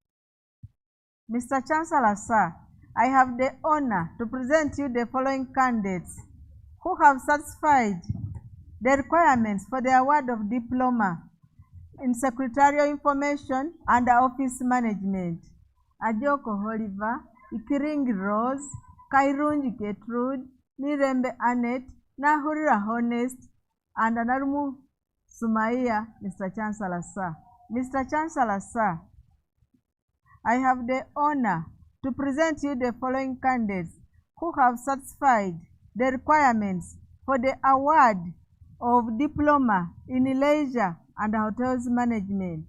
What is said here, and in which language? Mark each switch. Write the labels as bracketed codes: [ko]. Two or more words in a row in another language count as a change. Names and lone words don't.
[en] Mr. Chancellor, sir, I have the honor to present you the following candidates who have satisfied the requirements for the award of diploma in secretarial information and office management. Ajoko Oliver, Ikiringi Rose, Kairunji Gertrude, Nirembe Annette, Nahurira Honest, and Anarumu Sumaiya, Mr. Chancellor, sir. Mr. Chancellor, sir, I have the honor to present you the following candidates who have satisfied the requirements for the award of diploma in leisure and hotels management.